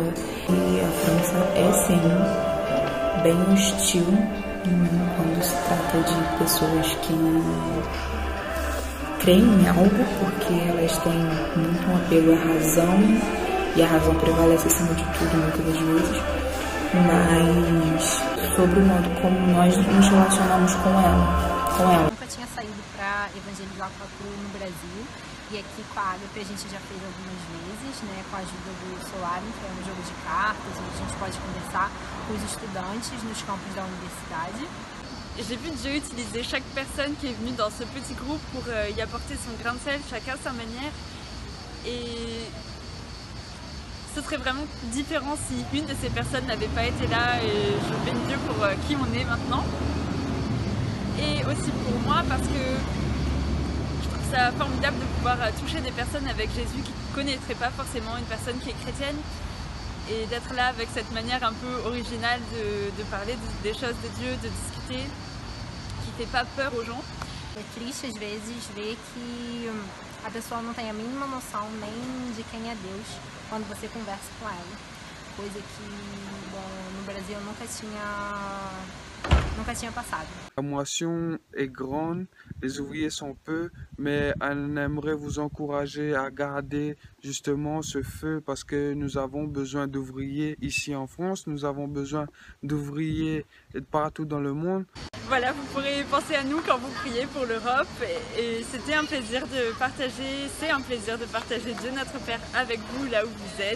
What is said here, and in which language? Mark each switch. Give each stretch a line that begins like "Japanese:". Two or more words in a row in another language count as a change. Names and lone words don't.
Portuguese: E a França é, sim, bem hostil quando se trata de pessoas que creem em algo, porque elas têm muito um apego à razão, e a razão prevalece acima de tudo muitas das vezes, mas sobre o modo como nós nos relacionamos com ela. Eu nunca tinha saído para evangelizar no Brasil, e aqui com a Agape a gente já fez algumas vezes, né, com a ajuda do Solarium, que é um jogo de cartas, onde a gente pode conversar com os estudantes nos campus da universidade.
French: J'ai vu Dieu utiliser chaque personne qui est venue dans ce petit groupe pour y apporter son grain de sel, chacun à sa manière. Et ce serait vraiment différent si une de ces personnes n'avait pas été là, et je bénis Dieu pour qui on est maintenant. Et aussi pour moi, parce que je trouve ça formidable de pouvoir toucher des personnes avec Jésus qui ne connaîtraient pas forcément une personne qui est chrétienne, et d'être là avec cette manière un peu originale de parler des choses de Dieu, de discuter, qui ne fait pas peur aux gens.
Portuguese: É triste às vezes ver que a pessoa não tem a mínima noção nem de quem é Deus quando você conversa com ela. Coisa que, bom, no Brasil eu nunca tinha passado.
French: La moisson est grande, les ouvriers sont peu, mais on aimerait vous encourager à garder justement ce feu, parce que nous avons besoin d'ouvriers ici en France, nous avons besoin d'ouvriers partout dans le monde. Voilà, vous pourrez penser à nous quand vous priez pour l'Europe, et c'était un plaisir de partager, c'est un plaisir de partager Dieu notre Père avec vous là où vous êtes.